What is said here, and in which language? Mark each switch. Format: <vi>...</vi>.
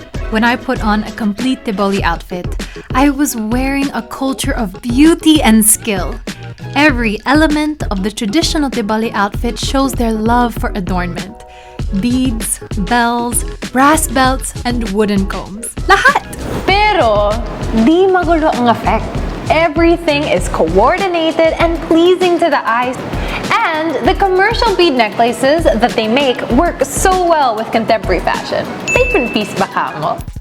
<en>When I put on a complete Tiboli outfit, I was wearing a culture of beauty and skill. Every element of the traditional Tiboli outfit shows their love for adornment. Beads, bells, brass belts, and wooden combs.</en> <tl>Lahat! Pero, di magulo ang effect.</tl> <en>Everything is coordinated and pleasing to the eyes. And the commercial bead necklaces that they make work so well with contemporary fashion. Different piece</en> <tl>ba ka mo?</tl>